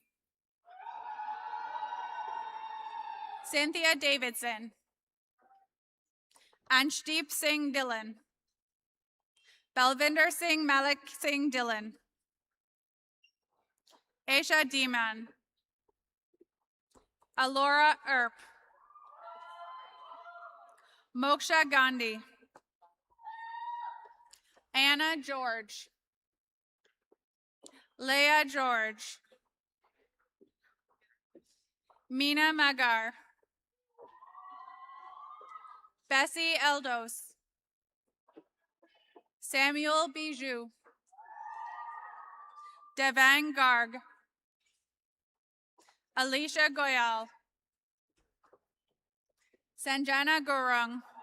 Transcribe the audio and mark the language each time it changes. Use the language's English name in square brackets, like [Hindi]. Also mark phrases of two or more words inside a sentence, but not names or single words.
[English] Cynthia Davidson. Anshdeep Singh Dillon. Balvinder Singh Malik Singh Dillon. Aisha Deeman. Alora Earp. Moksha Gandhi. Anna George. Leah George. Mina Magar. Bessie Eldos. Samuel Bijou. Devang Garg. Alicia Goyal. Sanjana Gurung.